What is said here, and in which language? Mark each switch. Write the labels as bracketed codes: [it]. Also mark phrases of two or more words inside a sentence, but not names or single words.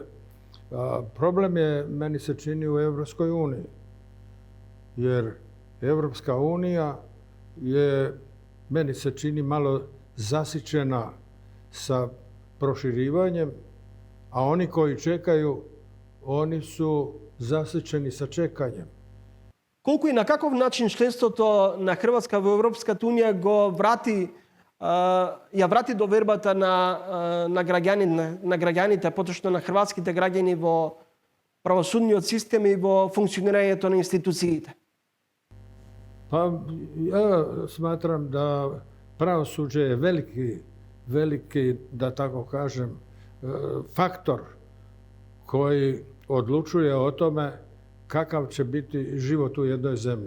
[hr] Problem je, meni se čini, u Europskoj uniji, jer Europska unija je, meni se čini, malo zasićena sa proširivanjem, a oni koji čekaju, oni su zasićeni sa čekanjem. [mk] Колку и на каков начин членството на Хрватска во Европската унија го ја врати довербата на граѓаните, поточно на хрватските граѓани во правосудниот систем и во функционирањето на институциите? [hr] Ja smatram da pravosuđe je veliki, da tako kažem, faktor koji odlučuje o tome kakav će biti život u jednoj zemlji.